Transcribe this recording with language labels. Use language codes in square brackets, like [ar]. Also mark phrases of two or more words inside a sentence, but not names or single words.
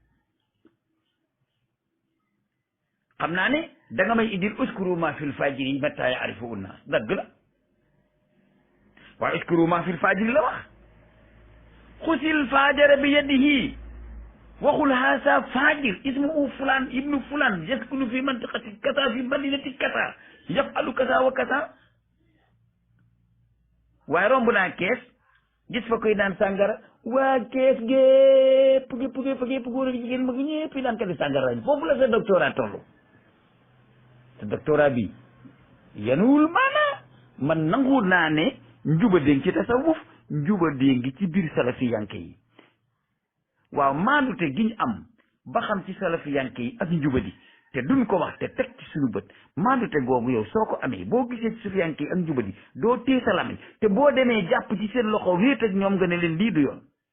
[wo] xam naa ne da nga may indil [ar] اذكر ما في الفجر متى يعرف الناس [wo] dëgg la waaye [ar] اذكر ما في الفجر [wo] la wax xusil fajara bi [ar] yadihi waxul هذا فجر اسمه فلان ابن فلان يسكن في منطقة كذا في مدينة كذا يفعل كذا وكذا [wo] waaye romb naa kees gis fa koy naan sàngara waa kees gépp góor ak jigéen mag ñëpp yi naan kati sàngara lañ foofu la sa doctorat toll sa doctorat bi yanuwul maana man nangu naa ne njuba déng ci tasawuf njuba déng ci biir salafiyanke yi waaw maandute gi ñu am ba xam ci salafiyanke yi ak njubadi te duñ ko wax te teg ci suñu bët maandute googu yow soo ko amee boo gisee ci salafiyanke yi ak njubadi doo tee sa lamiñ te boo demee jàpp ci seen loxo wéet ak ñoom nga ne leen lii du yoon